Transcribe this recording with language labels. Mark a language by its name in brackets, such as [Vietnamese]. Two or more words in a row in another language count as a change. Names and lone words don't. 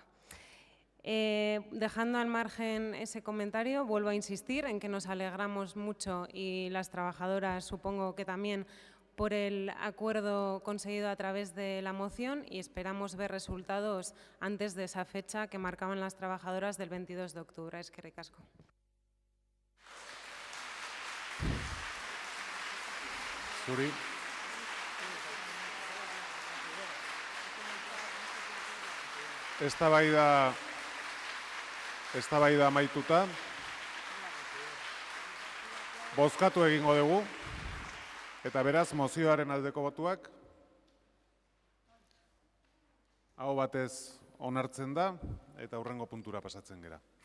[Spanish] Dejando al margen ese comentario, vuelvo a insistir en que nos alegramos mucho, y las trabajadoras supongo que también, por el acuerdo conseguido a través de la moción, y esperamos ver resultados antes de esa fecha que marcaban las trabajadoras del 22 de octubre. [Basque] Eskerrik asko. Zuri. Eztabaida amaituta, bozkatu egingo dugu, eta beraz mozioaren aldeko botuak aho batez onartzen da, eta hurrengo puntura pasatzen gera.